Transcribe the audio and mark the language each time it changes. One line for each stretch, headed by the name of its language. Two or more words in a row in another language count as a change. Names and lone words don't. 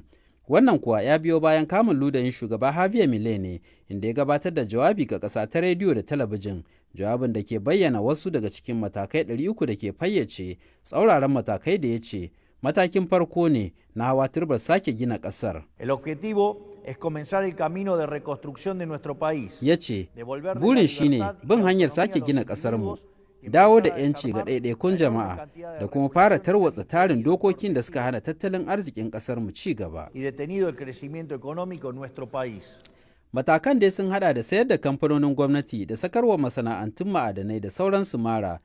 Hausa: Wannan kuwa ya biyo bayan kamun ludayin shugaba Javier Milei ne inda ya gabatar da jawabi ga ƙasa ta rediyo da talabijin, jawabin da ke bayyana wasu daga cikin matakai 300 da ke fayyace tsauraran matakai da ya ce matakin farko ne na hawa turbar sake gina ƙasar.
Spanish: El objetivo es comenzar el camino de reconstrucción de nuestro país.
Hausa: Ya ce, burin shi ne bin hanyar sake gina ƙasarmu, dawo da 'yanci ga ɗaiɗaikun jama'a da kuma fara tarwatsa tarin dokokin da suka hana tattalin arzikin ƙasarmu ci gaba. Matakan dai sun hada da sayar da kamfanonin gwamnati da sakarwa masana'antun ma'adanai da sauransu mara.